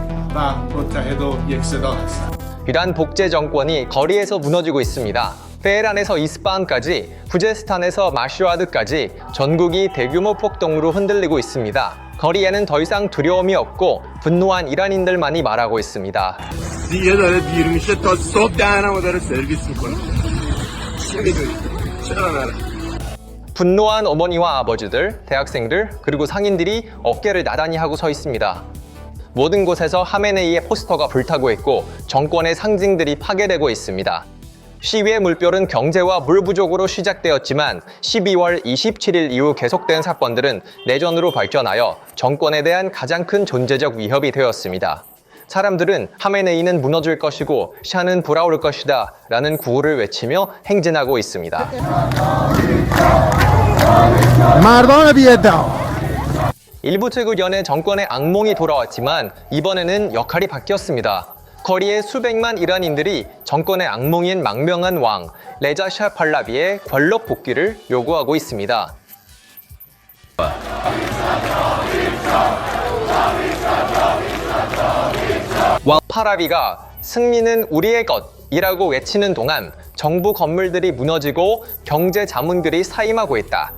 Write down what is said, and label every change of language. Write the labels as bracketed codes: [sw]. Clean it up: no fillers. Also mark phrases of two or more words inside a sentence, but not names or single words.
[fa] و متحد و یکصدا هستند. [ko] 이란 복제 정권이 거리에서 무너지고 있습니다. 테헤란에서 이스파한까지, 후제스탄에서 마슈아드까지 전국이 대규모 폭동으로 흔들리고 있습니다. 거리에는 더 이상 두려움이 없고 분노한 이란인들만이 말하고 있습니다. [fa] دیگه داره دیر میشه تا صبح دهنمو داره سرویس میکنه. چی میدونی؟ چرا نره؟ [ko] 분노한 어머니와 아버지들, 대학생들, 그리고 상인들이 어깨를 나란히 하고 서 있습니다. 모든 곳에서 하메네이의 포스터가 불타고 있고 정권의 상징들이 파괴되고 있습니다. 시위의 물결은 경제와 물 부족으로 시작되었지만 12월 27일 이후 계속된 사건들은 내전으로 발전하여 정권에 대한 가장 큰 존재적 위협이 되었습니다. 사람들은 하메네이는 무너질 것이고 샤는 돌아올 것이다 라는 구호를 외치며 행진하고 있습니다. [fa] مردان بی‌ادعا [ko] 일부 측 의견에 정권의 악몽이 돌아왔지만 이번에는 역할이 바뀌었습니다. 거리에 수백만 이란인들이 정권의 악몽인 망명한 왕 레자 샤 팔라비의 권력 복귀를 요구하고 있습니다. 왕 팔라비가 승리는 우리의 것이라고 외치는 동안 정부 건물들이 무너지고 경제 자문들이 사임하고 있다.